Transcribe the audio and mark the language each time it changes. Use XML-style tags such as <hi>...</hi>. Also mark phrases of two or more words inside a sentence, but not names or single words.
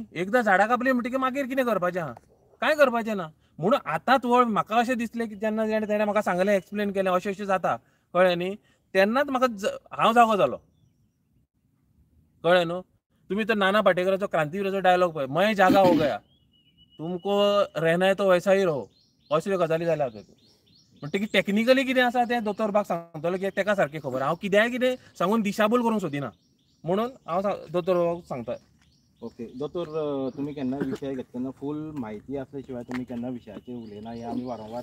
<kok>एकदां झाडां कापली म्हणटकीर मागीर कितें करपाचें आहा? कांय करपाचें ना. म्हणून आतांच म्हाका अशें दिसलें की जेन्ना तेणें म्हाका सांगलें, एक्सप्लेन केलें अशें जाता, कळ्ळें न्ही. तेन्नाच म्हाका हांव जागो जालो, कळ्ळें न्हू. तुमी तर नाना पाटेकराचो क्रांतीवीराचो डायलॉग पळय,</kok> <hi>मैं जागा हो गया, तुमको रहना है तो वैसा ही रहो,</hi> <kok>असल्यो गजाली जाल्या त्यो. म्हणटकीर टेक्निकली कितें आसा तें दोतोर बाग सांगतलो की तेका सारकें खबर. हांव कितें सांगून दिशाभूल करूंक सोदिना म्हणून हांव दोतोर बाबाक सांगता. ओके दोतोर, तुम्ही केन्ना विशय घेतना फूल म्हायती आसल्या शिवाय तुम्ही केन्ना विशयाचेर उलयना हे आमी वारंवार</kok>